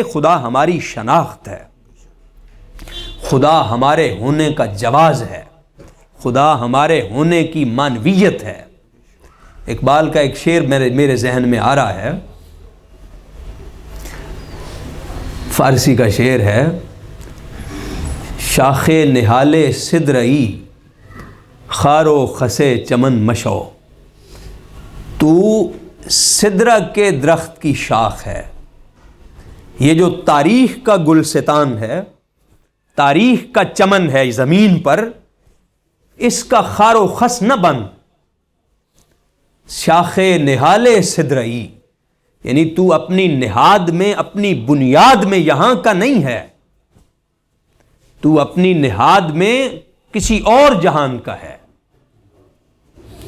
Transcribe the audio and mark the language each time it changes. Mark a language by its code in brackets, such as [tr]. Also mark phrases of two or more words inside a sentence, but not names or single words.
[ur] خدا ہماری شناخت ہے، خدا ہمارے ہونے کا جواز ہے، خدا ہمارے ہونے کی معنویت ہے. اقبال کا ایک شعر میرے ذہن میں آ رہا ہے، فارسی کا شعر ہے: [fa] شاخ نہال سدرئی خار و خسے چمن مشو. [ur] تو سدرہ کے درخت کی شاخ ہے. یہ جو تاریخ کا گلستان ہے، تاریخ کا چمن ہے زمین پر، اس کا خار و خس نہ بن. [fa] شاخ نہال سدرئی، [ur] یعنی تو اپنی نہاد میں، اپنی بنیاد میں یہاں کا نہیں ہے، تو اپنی نہاد میں کسی اور جہان کا ہے.